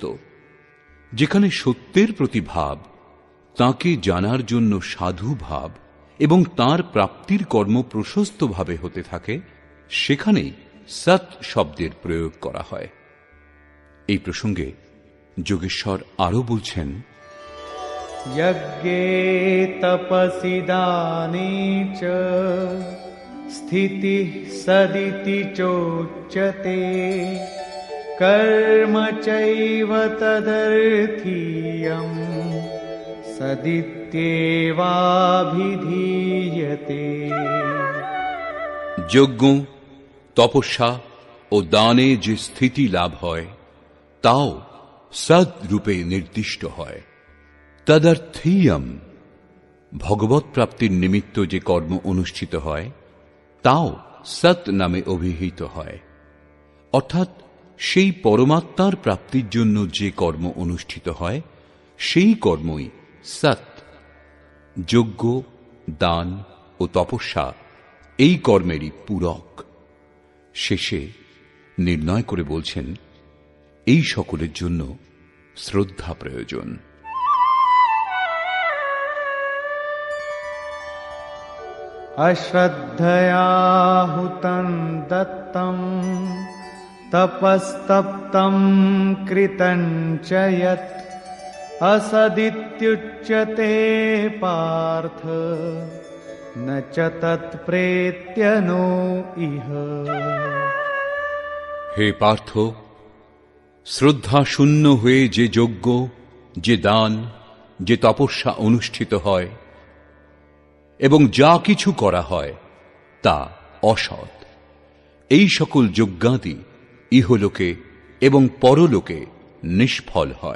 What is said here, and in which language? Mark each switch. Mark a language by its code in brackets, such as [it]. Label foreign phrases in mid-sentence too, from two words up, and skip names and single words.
[bn] যেখানে সত্যের প্রতি ভাব, তাঁকে জানার জন্য সাধু ভাব এবং তাঁর প্রাপ্তির কর্ম প্রশস্তভাবে হতে থাকে, সেখানেই সৎ শব্দের প্রয়োগ করা হয়। এই প্রসঙ্গে যোগেশ্বর আরো বলছেন, [sa] यज्ञे तपसि दाने च स्थितिः सदिति चोच्यते कर्म चैव तदर्थीयम् सदित्येवाभिधीयते। [bn] যজ্ঞ, তপস্যা ও দানে যে স্থিতি লাভ হয়, তাও সদ রূপে নির্দিষ্ট হয়। তদর্থীয়ম, ভগবৎ প্রাপ্তির নিমিত্ত যে কর্ম অনুষ্ঠিত হয়, তাও সৎ নামে অভিহিত হয়। অর্থাৎ সেই পরমাত্মার প্রাপ্তির জন্য যে কর্ম অনুষ্ঠিত হয় সেই কর্মই সৎ। যজ্ঞ, দান ও তপস্যা এই কর্মেরই পূরক। শেষে নির্ণয় করে বলছেন, এই সকলের জন্য শ্রদ্ধা প্রয়োজন। [sa] अश्रद्धया हुतं दत्तं तपस्तप्तं कृतं च यत् असदित्युच्यते पार्थ न च तत्प्रेत्य नो इह। [bn] হে পার্থ, শ্রদ্ধা শূন্য হয়ে যে যজ্ঞ, যে দান, যে তপস্যা অনুষ্ঠিত হয় এবং যা কিছু করা হয় তা অসৎ। এই সকল যজ্ঞাদি ইহলোকে এবং পরলোকে নিষ্ফল হয়।